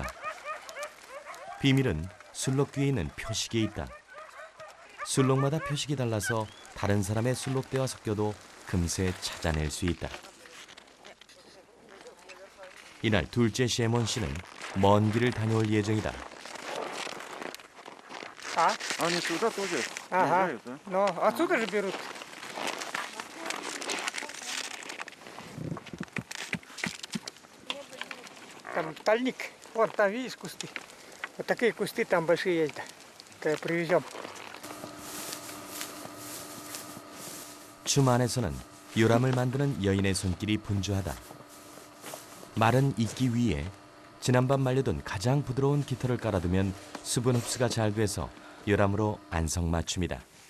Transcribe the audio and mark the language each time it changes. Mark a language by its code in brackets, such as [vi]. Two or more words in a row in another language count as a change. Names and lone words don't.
[ko] 비밀은 술록 귀에 있는 표식에 있다. 술록마다 표식이 달라서 다른 사람의 술록대와 섞여도 금세 찾아낼 수 있다. 이날 둘째 셰몬 씨는 먼 길을 다녀올 예정이다. [ru] Они сюда тоже Ага. приезжают, да? Но отсюда же берут. Там тальник. Вон там, видишь, кусты. Вот такие кусты там большие есть. Да. Привезем. [ko] 춤 안에서는 요람을 만드는 여인의 손길이 분주하다. 마른 이끼 위에 지난밤 말려둔 가장 부드러운 깃털을 깔아두면 수분 흡수가 잘 돼서 요람으로 안성맞춤이다.